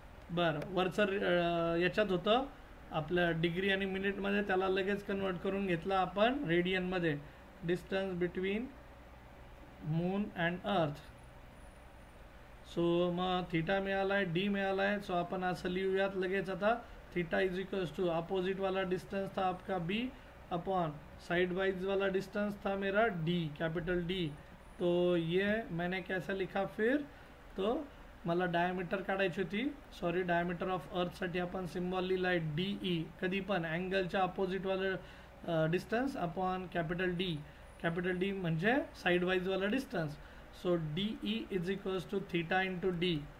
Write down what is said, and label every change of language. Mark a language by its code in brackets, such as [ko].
[mr] बरं, वरचं याच्यात होतं आपलं डिग्री आणि मिनिटमध्ये, त्याला लगेच कन्वर्ट करून घेतलं आपण रेडियनमध्ये. [en] Distance between moon and earth. [mr] सो मग थिटा मिळाला आहे, डी मिळाला आहे. सो आपण असं लिहूयात लगेच आता. [hi] Theta is equals to opposite वाला डिस्टेंस था आपका बी अपॉन साइड वाइज वाला डिस्टेंस था मेरा डी, कैपिटल डी. तो ये मैंने कैसा लिखा फिर, [mr] तो मला डायमीटर काढायची होती. सॉरी, डायमीटर ऑफ अर्थसाठी आपण सिम्बॉल लिहिला आहे DE. कधी पण अँगलच्या अपोजिटवाला distance upon capital D. Capital D म्हणजे side वाईजवाला distance. So [en] DE is equals to theta into D.